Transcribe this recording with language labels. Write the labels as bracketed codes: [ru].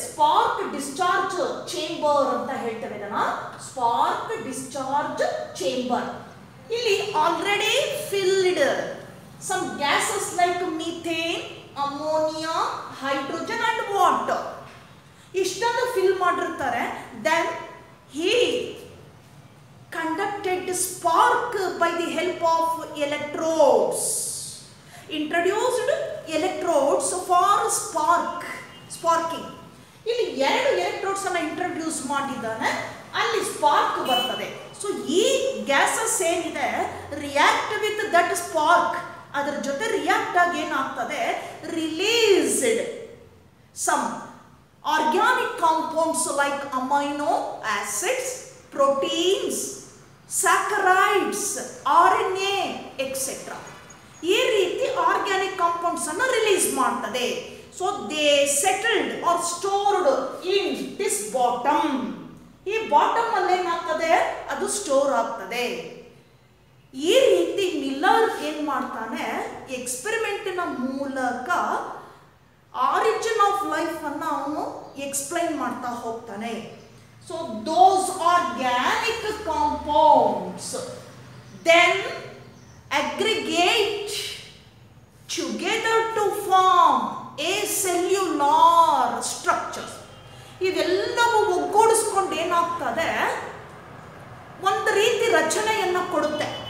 [en] spark discharge chamber [kn] ಅಂತ ಹೇಳ್ತೇವೆ ಇದನ್ನ, [en] Spark discharge chamber. ಇಲ್ಲಿ already filled some gases like methane, ammonia, hydrogen and water. [kn] ಇಷ್ಟನ್ನು fill ಮಾಡಿರ್ತಾರೆ. [en] Then he conducted spark by the help of electrodes, introduced electrodes for sparking. [kn] ಇಲ್ಲಿ 2 electrodes ಅನ್ನು introduce ಮಾಡಿದ್ದಾನೆ, ಅಲ್ಲಿ ಸ್ಪಾರ್ಕ್ ಬರ್ತದೆ. ಸೊ ಈ gases ಏನಿದೆ [en] react with that spark, [kn] ಅದರ ಜೊತೆ ರಿಯಾಕ್ಟ್ ಆಗಿ ಏನಾಗ್ತದೆ, released [en] some organic compounds like amino acids, proteins, saccharides, RNA, etc. [kn] ಈ ರೀತಿ ಆರ್ಗ್ಯಾನಿಕ್ ಕಾಂಪೌಂಡ್ಸ್ ಅನ್ನು ರಿಲೀಸ್ ಮಾಡ್ತದೆ. [en] So they settled are stored in this bottom. [kn] ಈ ಬಾಟಮ್ ಅಲ್ಲಿ ಏನಾಗ್ತದೆ, ಅದು ಸ್ಟೋರ್ ಆಗ್ತದೆ. ಈ ರೀತಿ ಮಿಲ್ಲರ್ ಏನ್ ಮಾಡ್ತಾನೆ, ಎಕ್ಸ್ಪೆರಿಮೆಂಟಿನ ಮೂಲಕ ಆರಿಜಿನ್ ಆಫ್ ಲೈಫ್ ಅನ್ನ ಅವನು ಎಕ್ಸ್ಪ್ಲೈನ್ ಮಾಡ್ತಾ ಹೋಗ್ತಾನೆ. [en] So those organic compounds then aggregate together to form a cellular structure. [kn] ಇವೆಲ್ಲವೂ ಒಗ್ಗೂಡಿಸ್ಕೊಂಡು ಏನಾಗ್ತದೆ, ಒಂದು ರೀತಿ ರಚನೆಯನ್ನು ಕೊಡುತ್ತೆ.